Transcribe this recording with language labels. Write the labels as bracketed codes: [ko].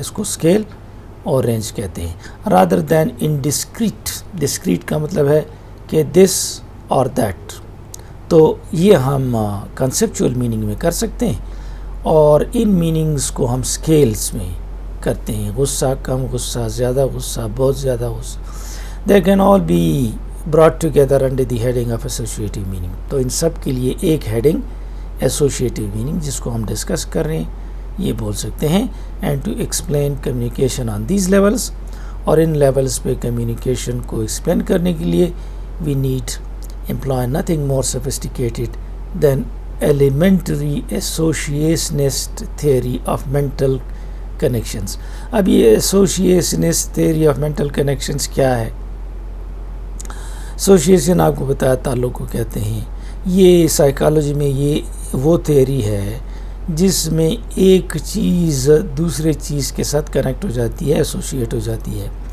[ur] اس کو اسکیل اور رینج کہتے ہیں. [en] Rather than in discrete. [ur] Discrete کا مطلب ہے کہ [en] This اور that. [ur] تو یہ ہم کنسیپچول میننگ میں کر سکتے ہیں, اور ان میننگز کو ہم اسکیلز میں کرتے ہیں. غصہ, کم غصہ, زیادہ غصہ, بہت زیادہ غصہ. [en] They can all be brought together under the heading of associative meaning. [ur] تو ان سب کے لیے ایک ہیڈنگ associative meaning جس کو ہم ڈسکس کر رہے ہیں یہ بول سکتے ہیں. [en] and to explain communication on these levels, [ur] اور ان لیولز پہ کمیونیکیشن کو ایکسپلین کرنے کے لیے [en] we need employ nothing more sophisticated than elementary associationist theory of mental connections. [ur] اب یہ [en] associationist theory of mental connections [ur] کیا ہے؟ association آپ کو بتایا تعلق کو کہتے ہیں. یہ سائیکالوجی میں یہ وہ تھیوری ہے جس میں ایک چیز دوسرے چیز کے ساتھ کنیکٹ ہو جاتی ہے, ایسوشیٹ ہو جاتی ہے.